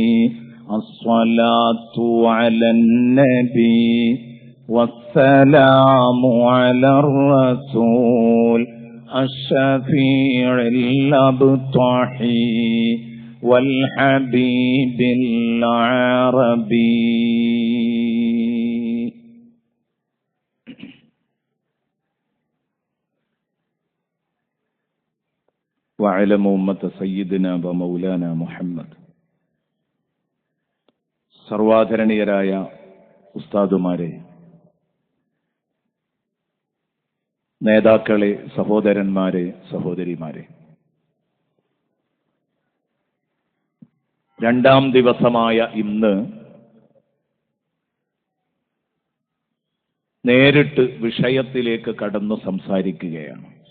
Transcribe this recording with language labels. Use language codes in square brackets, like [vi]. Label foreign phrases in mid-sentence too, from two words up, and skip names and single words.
[ar] الصلاة على النبي والسلام على الرسول الشفيع الأبطحي والحبيب العربي. وعلم أمة سيدنا ومولانا محمد. [ml] സർവാധരണീയരായ ഉസ്താദുമാരെ, നേതാക്കളെ, സഹോദരന്മാരെ, സഹോദരിമാരെ, രണ്ടാം ദിവസമായ ഇന്ന് നേരിട്ട് വിഷയത്തിലേക്ക് കടന്നു സംസാരിക്കുകയാണ്.